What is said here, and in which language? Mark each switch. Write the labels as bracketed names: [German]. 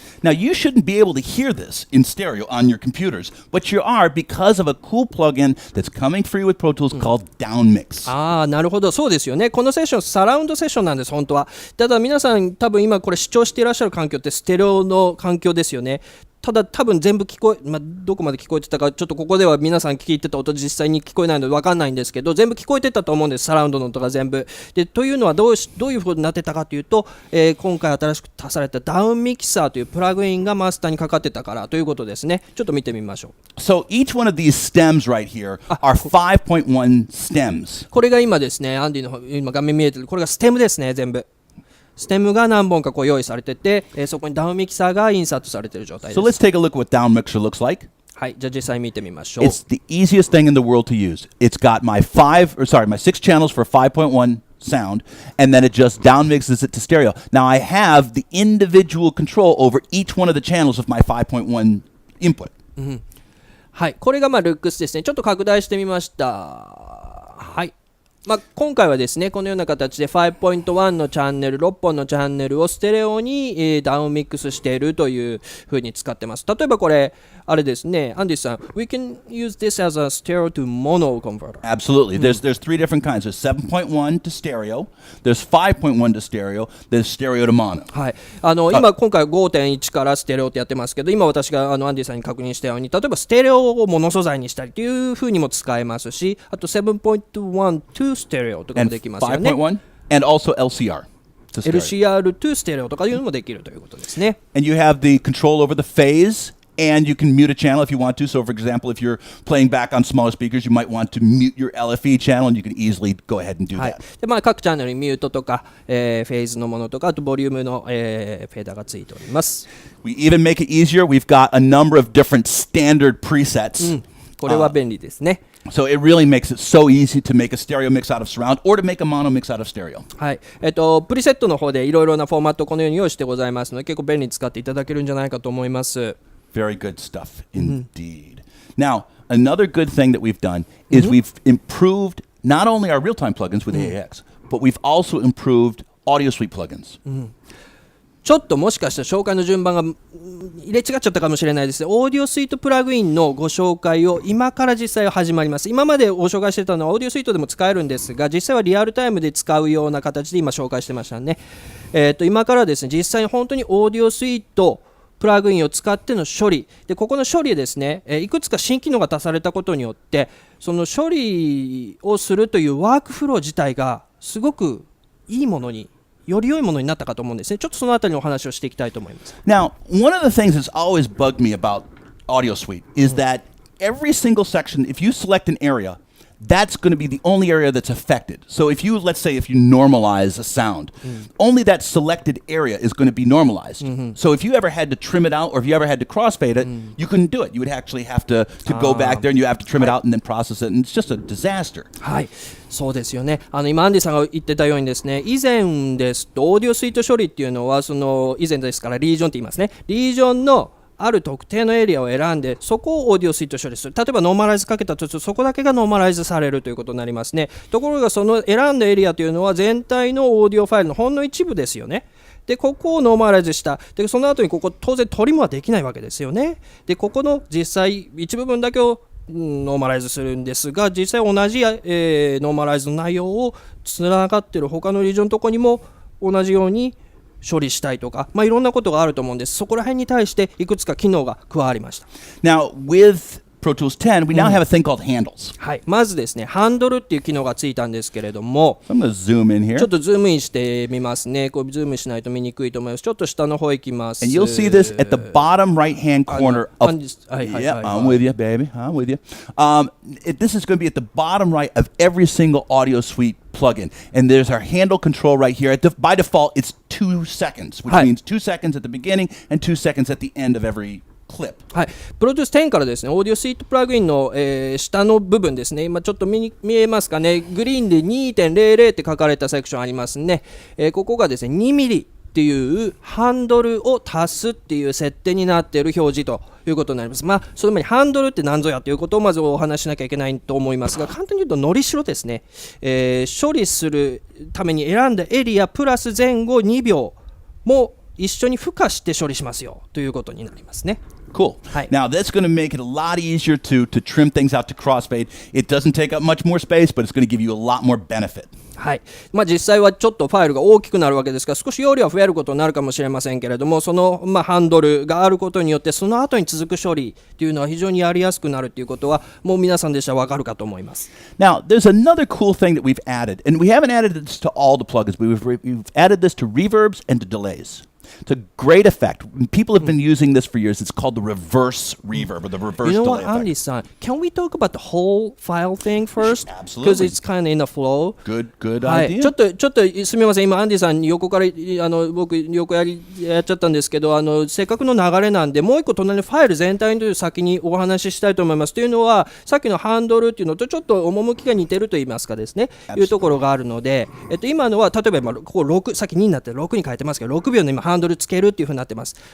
[English] Now, you shouldn't be able to hear this in stereo on your computers, but you are because of a cool plugin that's coming free with Pro Tools called Downmix. [Japanese] なるほど、そうですよね。このセッションサラウンドセッションなんです、本当は。ただ皆さん多分今これ視聴していらっしゃる環境ってステレオの環境ですよね。ただ多分全部どこまで聞こえてたかちょっとここでは皆さん聞いてた音実際に聞こえないので分かんないんですけど、全部聞こえてたと思うんです、サラウンドの音が全部で。というのはどういう風になってたかというと、今回新しく足されたダウンミキサーというプラグインがマスターにかかってたからということですね。ちょっと見てみましょう。 [English] So each one of these stems right here are 5.1 stems. [Japanese] これが今ですね、アンディの今画面見えてるこれがステムですね。全部ステムが何本かこう用意されてて、そこにダウンミキサーがインサートされている状態です。 [English] So let's take a look at what Down Mixer looks like. [Japanese] はい、じゃあ実際見てみましょう。 [English] It's the easiest thing in the world to use. It's got my 6 channels for 5.1 sound, and then it just down mixes it to stereo. Now I have the individual control over each one of the channels of my 5.1 input. [Japanese] はい、これがルックスですね。ちょっと拡大してみました。はい。今回はですねこのような形で 5.1 のチャンネル6本のチャンネルをステレオに、ダウンミックスしているという風に使ってます。例えばこれあれですね、アンディさん [English] We can use this as a stereo to mono converter. Absolutely. There's 3 different kinds. There's 7.1 to stereo, there's 5.1 to stereo, there's stereo to mono. [Japanese] はい、今回 5.1 からステレオってやってますけど、今私がアンディさんに確認したように、例えばステレオをモノ素材にしたりという風にも使えますし、あと [English] 7.1 to stereo [Japanese] とかもできますよね。 [English] 5.1 and also LCR. LCR to stereo [Japanese] とかいうのもできるということですね。 [English] And you have the control over the phase, and you can mute a channel if you want to. So, for example, if you're playing back on smaller speakers, you might want to mute your LFE channel, and you can easily go ahead and do [Japanese] はい [English] that. [Japanese] で各チャンネルにミュートとか、フェーズのものとか、あとボリュームの、フェーダーがついております。 [English] We even make it easier. We've got a number of different standard presets. [Japanese] これは便利ですね。 [English] So it really makes it so easy to make a stereo mix out of surround or to make a mono mix out of stereo. [Japanese] はい、プリセットの方でいろいろなフォーマットをこのように用意してございますので、結構便利に使っていただけるんじゃないかと思います。 [English] Very good stuff indeed. Now, another good thing that we've done is we've improved not only our real-time plugins with AAX, but we've also improved audio suite plugins. [Japanese] ちょっともしかしたら紹介の順番が入れ違っちゃったかもしれないですね。オーディオスイートプラグインのご紹介を今から実際は始まります。今までご紹介してたのはオーディオスイートでも使えるんですが、実際はリアルタイムで使うような形で今紹介してましたね。今からですね、実際に本当にオーディオスイートプラグインを使っての処理で、ここの処理ですね、いくつか新機能が足されたことによって、その処理をするというワークフロー自体がすごくいいものに、より良いものになったかと思うんですね。ちょっとそのあたりのお話をしていきたいと思います。 [English] Now, one of the things that's always bugged me about Audio Suite is that every single section, if you select an area, that's going to be the only area that's affected. So if you, let's say, if you normalize a sound, only that selected area is going to be normalized. So if you ever had to trim it out or if you ever had to crossfade it, you couldn't do it. You would actually have to go back there and you have to trim it out and then process it, and it's just a disaster. [Japanese] はい、そうですよね。今アンディさんが言ってたようにですね、以前ですとオーディオスイート処理っていうのは、その以前ですからリージョンって言いますね。リージョンのある特定のエリアを選んで、そこをオーディオスイート処理する。例えばノーマライズかけたとすると、そこだけがノーマライズされるということになりますね。ところがその選んだエリアというのは全体のオーディオファイルのほんの一部ですよね。でここをノーマライズした。でその後にここ当然トリムはできないわけですよね。でここの実際一部分だけをノーマライズするんですが、実際同じ、ノーマライズの内容をつながっている他のリージョンのところにも同じように処理したいとか、いろんなことがあると思うんです。そこら辺に対していくつか機能が加わりました。 [English] Now, with Pro Tools 10, we now have a thing called handles. [Japanese] はい、まずですね、ハンドルっていう機能がついたんですけれども、 [English] So I'm going to zoom in here. [Japanese] ちょっとズームインしてみますね。こうズームしないと見にくいと思います。ちょっと下の方行きます。 [English] And you'll see this at the bottom right-hand corner of... Yeah, I'm with you, baby. I'm with you. This is going to be at the bottom right of every single Audio Suite plugin. And there's our handle control right here. By default, it's 2 seconds, which means 2 seconds at the beginning and 2 seconds at the end of every clip. [Japanese] はい、プロデュース10からですね、オーディオスイートプラグインの、下の部分ですね、今ちょっと見えますかね、グリーンで 2.00 って書かれたセクションありますね。ここがですね、2ミリっていうハンドルを足すっていう設定になっている表示ということになります。その前にハンドルって何ぞやということをまずお話ししなきゃいけないと思いますが、簡単に言うとのりしろですね、処理するために選んだエリアプラス前後2秒も一緒に付加して処理しますよということになりますね。 [English] Cool. Now, that's going to make it a lot easier to trim things out to crossfade. It doesn't take up much more space, but it's going to give you a lot more benefit. [Japanese] はい、実際はちょっとファイルが大きくなるわけですが、少し容量は増えることになるかもしれませんけれども、その、ハンドルがあることによってその後に続く処理というのは非常にやりやすくなるということはもう皆さんでしたらわかるかと思います。 [English] Now, there's another cool thing that we've added, and we haven't added this to all the plugins, but we've added this to reverbs and to delays. It's a great effect. People have been using this for years. It's called the reverse reverb or the reverse You know delay what, Andy effect. san, can we talk about the whole file thing first? Absolutely. Because it's kind of in the flow. Good [Japanese] はい、 [English] idea. [Japanese] ちょっとすみません、今アンディさんに横から僕横やっちゃったんですけど、せっかくの流れなんでもう一個隣のファイル全体の先にお話ししたいと思います。というのはさっきのハンドルっていうのとちょっと趣が似てると言いますかですね、いうところがあるので、今のは例えばここ6、さっき2になって6に変えてますけど、6秒の今ハンドルつけるっていう風になってます。